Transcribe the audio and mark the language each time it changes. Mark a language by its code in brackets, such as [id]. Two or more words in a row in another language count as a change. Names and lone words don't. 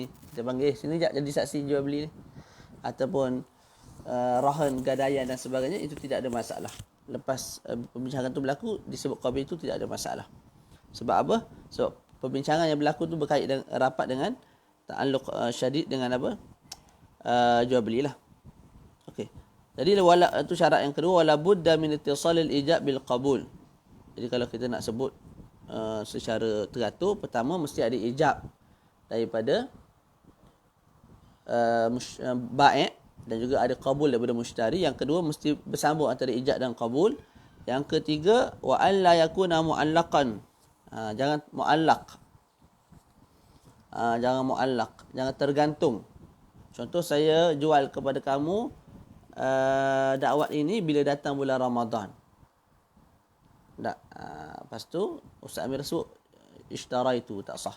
[ms] Kita panggil sini jap jadi saksi jual beli ni. Ataupun rahan gadaian dan sebagainya, itu tidak ada masalah. Lepas perbincangan tu berlaku, disebut qabil itu tidak ada masalah. Sebab apa? Sebab perbincangan yang berlaku tu berkait dengan rapat dengan [ar] تعلق شديد [ms] dengan apa? Jual belilah. Okey. Jadi itu syarat yang kedua, [ar] ولا بد من اتصال الإيجاب بالقبول. [ms] Jadi kalau kita nak sebut secara teratur, pertama mesti ada ijab daripada bai' dan juga ada qabul daripada mushtari. Yang kedua mesti bersambung antara ijab dan qabul. Yang ketiga, [ar] وأن لا يكون معلقا. [ms] Jangan mu'allaq. Jangan tergantung. Contoh saya jual kepada kamu dakwat ini bila datang bulan Ramadan. Lepas tu Ustaz Amir sebut ishtaraitu, tak sah.